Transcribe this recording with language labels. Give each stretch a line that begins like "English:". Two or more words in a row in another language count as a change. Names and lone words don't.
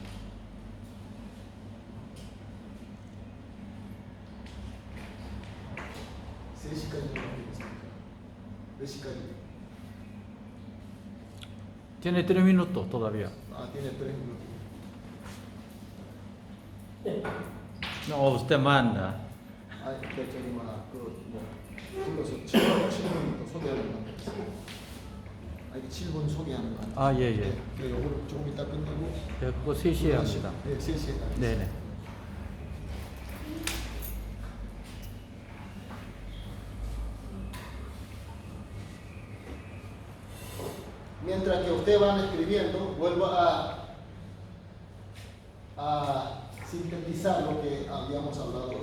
Spanish: Tiene 3 minutos todavía. Tiene 3 minutos. No, usted manda.
Korean: 예. 조금 이따 끝내고. 그거 3시에 합니다. 네, 3시에. 네네.
Spanish: Mientras que ustedes van escribiendo, vuelvo a sintetizar lo que habíamos hablado hoy.